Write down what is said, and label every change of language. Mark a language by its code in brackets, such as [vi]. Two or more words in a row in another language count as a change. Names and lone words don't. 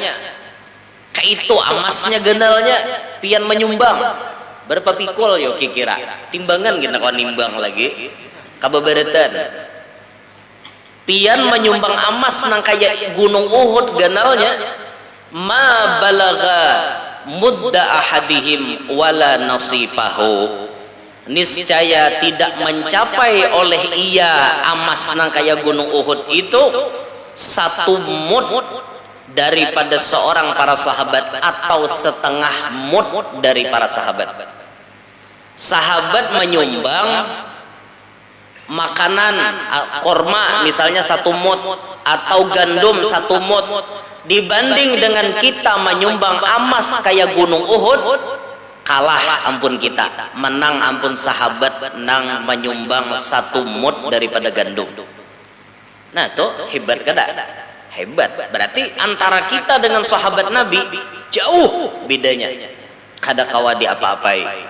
[bjn] Kayak itu amasnya gandalnya pian menyumbang berapa pikul yo kira timbangan kita kau nimbang lagi kababaratan pian menyumbang amas nang kayak gunung Uhud gandalnya, [ar] ma balagha mudda ahadihim wala nasifahu, [bjn] niscaya tidak mencapai oleh ia amas nang kayak gunung Uhud itu satu mud daripada seorang para sahabat, atau setengah mud dari para sahabat. Sahabat menyumbang makanan korma misalnya satu mud, atau gandum satu mud, dibanding dengan kita menyumbang amas kayak gunung Uhud, kalah ampun kita, menang ampun sahabat nang menyumbang satu mud daripada gandum. Nah tuh hebat kada? Hebat. Berarti antara kita dengan sahabat Nabi jauh bedanya, kada kawa di apa-apai.